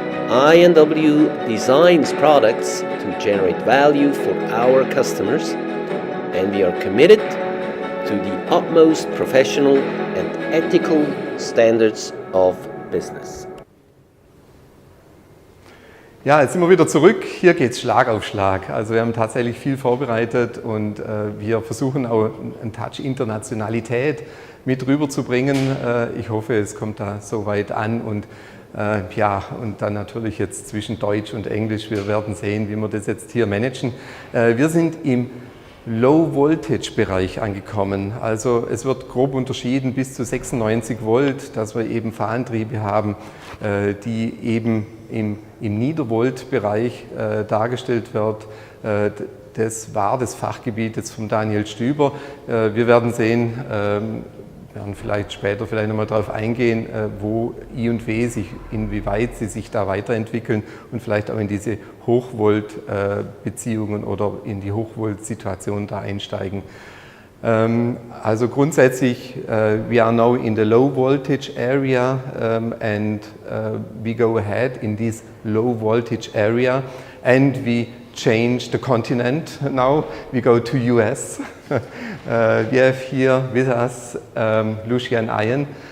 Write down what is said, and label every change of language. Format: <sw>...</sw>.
<en>INW designs products to generate value for our customers, and we are committed to the utmost professional and ethical standards of business.</en> <de>Ja, jetzt sind wir wieder zurück. Hier geht es Schlag auf Schlag. Also wir haben tatsächlich viel vorbereitet und wir versuchen auch einen Touch Internationalität mit rüberzubringen. Ich hoffe, es kommt da soweit an und Ja, und dann natürlich jetzt zwischen Deutsch und Englisch. Wir werden sehen, wie wir das jetzt hier managen. Wir sind im Low-Voltage-Bereich angekommen. Also es wird grob unterschieden bis zu 96 Volt, dass wir eben Fahrantriebe haben, die eben im Niedervolt-Bereich dargestellt wird. Das war das Fachgebiet jetzt von Daniel Stüber. Wir werden sehen, werden vielleicht später nochmal darauf eingehen, wo I und W sich, inwieweit sie sich da weiterentwickeln und vielleicht auch in diese Hochvolt-Beziehungen oder in die Hochvolt-Situation da einsteigen. Also grundsätzlich,</de> <en>we are now in the low voltage area and we go ahead in this low voltage area and we change the continent now. We go to US. We have here with us Lucian Iron.</en>